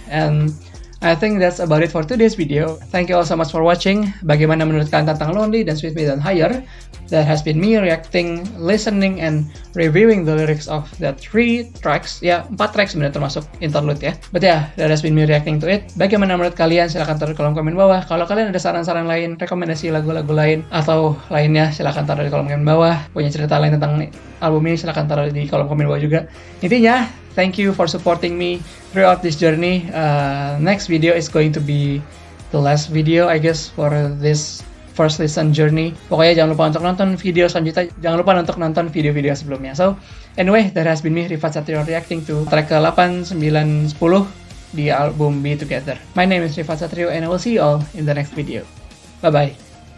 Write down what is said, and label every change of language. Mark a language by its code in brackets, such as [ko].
[en] And I think that's about it for today's video. Thank you all so much for watching. [id] Bagaimana menurut kalian tentang Lonely, Dance With Me, dan Higher? [en] That has been me reacting, listening, and reviewing the lyrics of the 3 tracks. [id] Ya, 4 tracks sebenarnya termasuk interlude ya. [en] But yeah, that has been me reacting to it. [id] Bagaimana menurut kalian? Silahkan taruh di kolom komen bawah. Kalau kalian ada saran-saran lain, rekomendasi lagu-lagu lain, atau lainnya, silahkan taruh di kolom komen bawah. Punya cerita lain tentang album ini, silahkan taruh di kolom komen bawah juga. Intinya, [en] thank you for supporting me throughout this journey. Next video is going to be the last video, I guess, for this first listen journey. [id] Pokoknya jangan lupa untuk nonton video selanjutnya. Jangan lupa untuk nonton video-video sebelumnya. [en] So, anyway, that has been me, Rifat Satrio, reacting to track [id] ke-8, 9, 10 di album [en] Be Together. My name is Rifat Satrio, and I will see you all in the next video. Bye-bye.